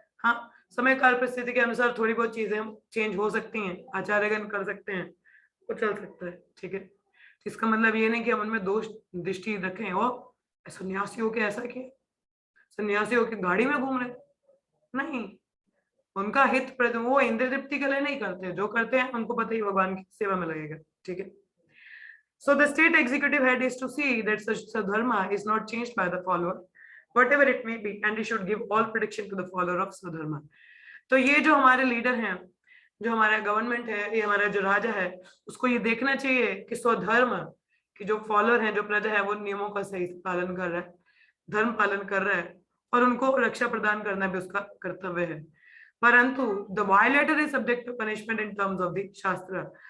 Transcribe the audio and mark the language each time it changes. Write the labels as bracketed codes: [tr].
[hi] हाँ, समय काल परिस्थिति के अनुसार थोड़ी बहुत चीजें चेंज हो सकती हैं, आचार्यगण कर सकते हैं, वो चल सकता है। ठीक है, इसका मतलब ये नहीं कि हम उनमें दोष दृष्टि रखें और सन्यासी होके ऐसा किया, सन्यासी होके गाड़ी में घूम रहे, नहीं, उनका हित वो इंद्र तृप्ति के लिए नहीं करते, जो करते हैं उनको पता ही भगवान की सेवा में लगेगा। [en] ठीक है, so the state executive head is to see that such dharma is not changed by the follower whatever it may be, and he should give all protection to the follower of swadharma. [hi] तो ये जो हमारे leader हैं, जो हमारा government है, ये हमारा जो राजा है, उसको ये देखना चाहिए कि स्वधर्म की जो फॉलोअर है, जो प्रजा है, वो नियमों का सही पालन कर रहा है, धर्म पालन कर रहा है, और उनको रक्षा प्रदान करना भी उसका कर्तव्य है। [en] परंतु the violator is subject to punishment in terms of the shastra.